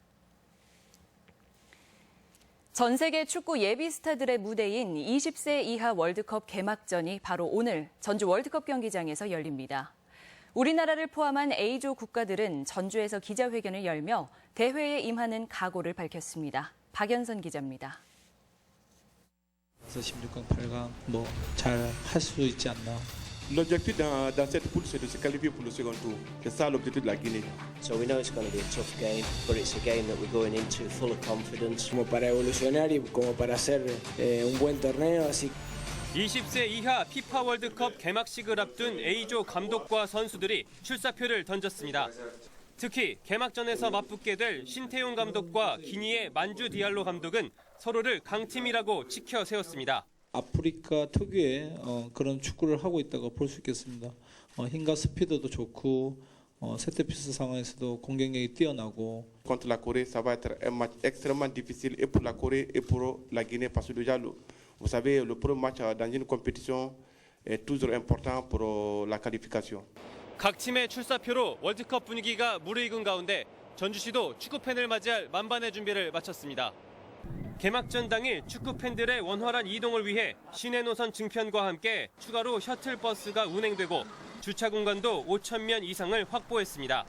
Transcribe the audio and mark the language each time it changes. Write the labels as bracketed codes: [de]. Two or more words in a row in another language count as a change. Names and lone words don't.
[ko] 전 세계 축구 예비 스타들의 무대인 20세 이하 월드컵 개막전이 바로 오늘 전주 월드컵 경기장에서 열립니다. 우리나라를 포함한 A조 국가들은 전주에서 기자회견을 열며 대회에 임하는 각오를 밝혔습니다. 박연선 기자입니다. 16강, 8강 잘 할 수 있지 않나. [fr] L'objectif dans cette poule, c'est de se qualifier pour le second tour. C'est ça l'objectif de la Guinée. [en] So we know it's going to be a tough game, but it's a game that we're going into full of confidence. [es] Como para evolucionar y como para hacer un buen torneo, así. [ko] 20세 이하 피파 월드컵 개막식을 앞둔 A조 감독과 선수들이 출사표를 던졌습니다. 특히 개막전에서 맞붙게 될 신태용 감독과 기니의 만주 디알로 감독은 서로를 강팀이라고 치켜 세웠습니다. 아프리카 특유의 그런 축구를 하고 있다고 볼 수 있겠습니다. 힘과 스피드도 좋고 세트피스 상황에서도 공격력이 뛰어나고. [fr] Contre la Corée, ça va être un match extrêmement difficile et pour la Corée et pour la Guinée parce que déjà, vous savez, le premier match dans une compétition est toujours important pour la qualification. [ko] 각 팀의 출사표로 월드컵 분위기가 무르익은 가운데 전주시도 축구팬을 맞이할 만반의 준비를 마쳤습니다. 개막전 당일 축구팬들의 원활한 이동을 위해 시내 노선 증편과 함께 추가로 셔틀버스가 운행되고 주차 공간도 5,000면 이상을 확보했습니다.